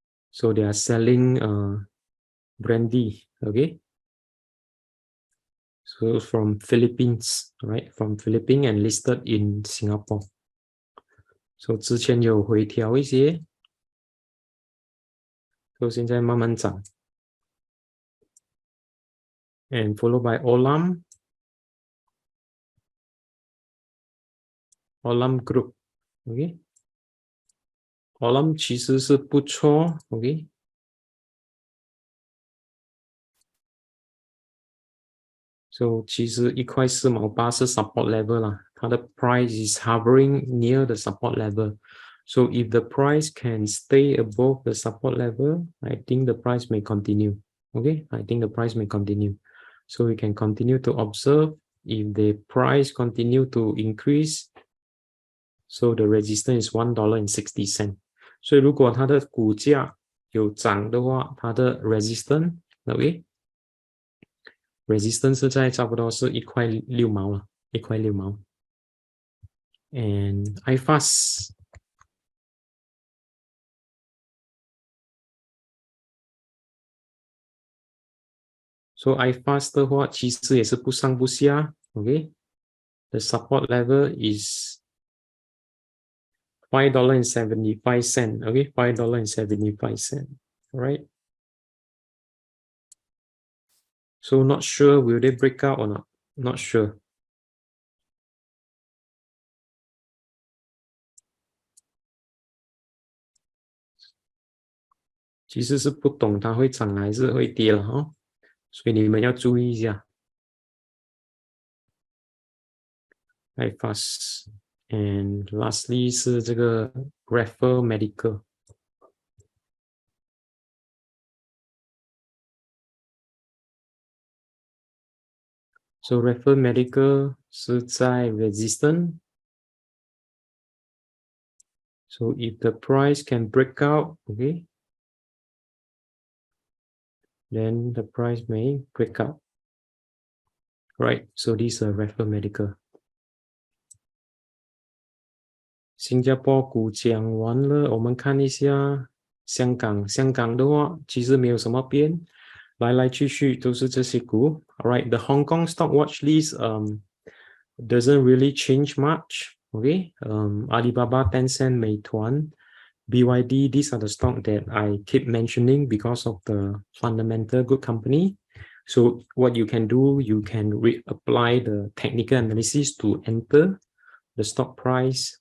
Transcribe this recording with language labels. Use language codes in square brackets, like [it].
[en] So they are selling brandy, okay? So from Philippines, right? From Philippines and listed in Singapore. [zh] So 之前有回调一些， so 现在慢慢涨。 [en] And followed by Olam Group, okay? [zh] Olam 其实是不错 ，OK？ [en] So [zh] 其实1.4毛8是 [en] support level 啦， [zh] 它的 [en] price is hovering near the support level. So if the price can stay above the support level, I think the price may continue. Okay, I think the price may continue. So we can continue to observe if the price continue to increase. So the resistance is $1.60. [zh] 所以如果它的股价有涨的话，它的 resistance, okay? Resistance 是在差不多是1.6毛了，1.6毛。 [en] And iFast. [zh] So iFast 的话，其实也是不上不下 ，OK？ [en] The support level is $5.75, okay? $5.75, alright? So not sure will they break out or not? Not sure. [zh] (其实是不懂它会涨还是会跌了哈，所以你们要注意一下。 [en] iFast and lastly [zh] 是这个 [en] Raffles Medical。 So Raffles Medical [zh] 是在 [en] resistance. So if the price can break out, okay, then the price may break out. Right, so this is a Raffles Medical. [zh] 新加坡股讲完了，我们看一下香港。香港的话，其实没有什么变，来来去去都是这些股。 [en] Alright, the Hong Kong stock watch list doesn't really change much. Okay, Alibaba, Tencent, Meituan, BYD, these are the stock that I keep mentioning because of the fundamental good company. So what you can do, you can apply the technical analysis to enter the stock price.